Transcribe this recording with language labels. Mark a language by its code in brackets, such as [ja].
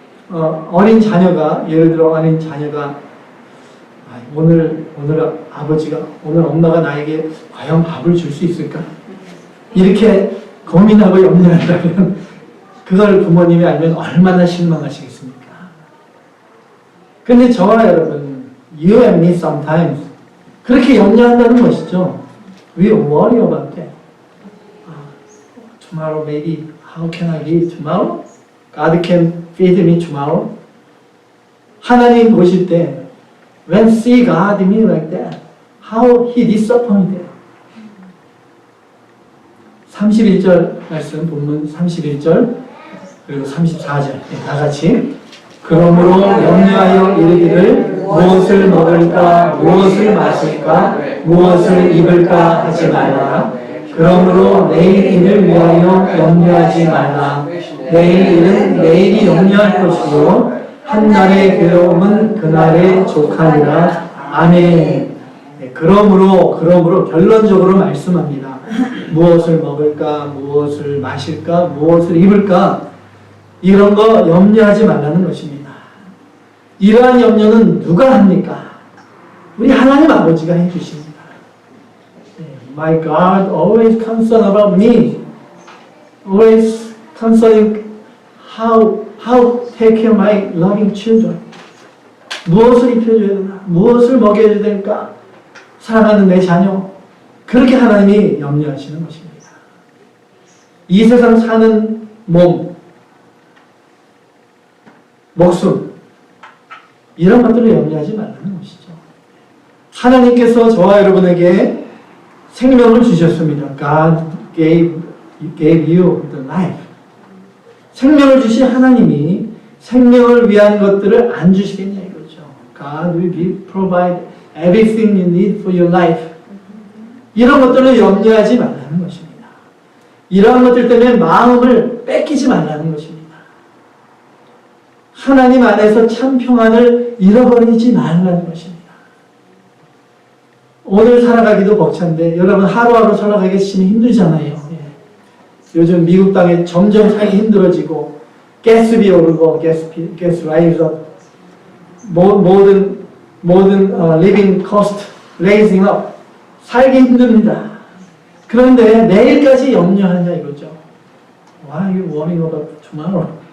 [ko] 어린 자녀가, 예를 들어 어린 자녀가 오늘 아버지가, 오늘 엄마가 나에게 과연 밥을 줄 수 있을까? 이렇게 고민하고 염려한다면 그걸 부모님이 알면 얼마나 실망하시겠습니까? 근데 저와 여러분, [en] you and me sometimes [ko] 그렇게 염려한다는 것이죠. [en] We worry about that. Tomorrow maybe, how can I live tomorrow? God can feed me tomorrow. [ko] 하나님 보실 때 [en] when see God in me like that, how he disappointed. [ko] 31절 말씀, 본문 31절 그리고 34절 다 같이. 그러므로 염려하여 이르기를 무엇을 먹을까, 무엇을 마실까, 무엇을 입을까 하지 말라. 그러므로 내일 일을 위하여 염려하지 말라. 내일 일은 내일이 염려할 것이요 한날의 괴로움은 그날의 족하니라. 아멘. 그러므로 결론적으로 말씀합니다. 무엇을 먹을까, 무엇을 마실까, 무엇을 입을까, 이런 거 염려하지 말라는 것입니다. 이러한 염려는 누가 합니까? 우리 하나님 아버지가 해주십니다. [en] My God always concerned about me. Always concerning how take care of my loving children. [ko] 무엇을 입혀줘야 되나? 무엇을 먹여줘야 될까? 사랑하는 내 자녀. 그렇게 하나님이 염려하시는 것입니다. 이 세상 사는 몸, 목숨, 이런 것들을 염려하지 말라는 것이죠. 하나님께서 저와 여러분에게 생명을 주셨습니다. [en] God gave you the life. [ko] 생명을 주신 하나님이 생명을 위한 것들을 안 주시겠냐 이거죠. [en] God will provide everything you need for your life. [ko] 이런 것들을 염려하지 말라는 것입니다. 이러한 것들 때문에 마음을 뺏기지 말라는 것입니다. 하나님 안에서 참 평안을 잃어버리지 말라는 것입니다. 오늘 살아가기도 벅찬데 여러분 하루하루 살아가기 참 힘들잖아요. 요즘 미국 땅에 점점 살기 힘들어지고 가스비 오르고 [en] 가스 라이즈 [ko] 모든 [en] living cost raising up, [ko] 살기 힘듭니다. 그런데 내일까지 염려하냐 이거죠. [en] Why are you worrying about tomorrow?